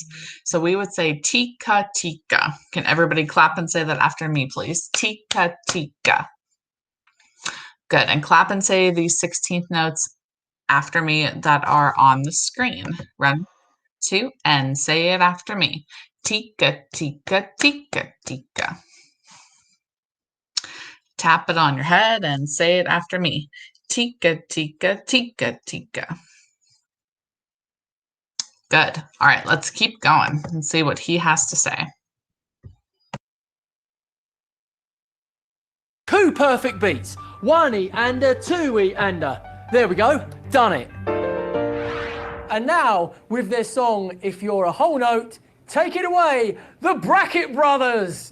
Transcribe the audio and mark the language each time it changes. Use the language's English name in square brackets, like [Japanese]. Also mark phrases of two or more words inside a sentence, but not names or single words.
[English] So we would say tika tika. Can everybody clap and say that after me, please? Tika tika. Good. And clap and say the 16th notes after me that are on the screen. 1, 2, and say it after me. Tika tika tika tika. Tap it on your head and say it after me. Tika tika tika tika. Good. All right, let's keep going and see what he has to say. 2 perfect beats. 1 E and a 2 E and a. There we go. Done it. And now, with their song, If You're a Whole Note, take it away, the Bracket Brothers!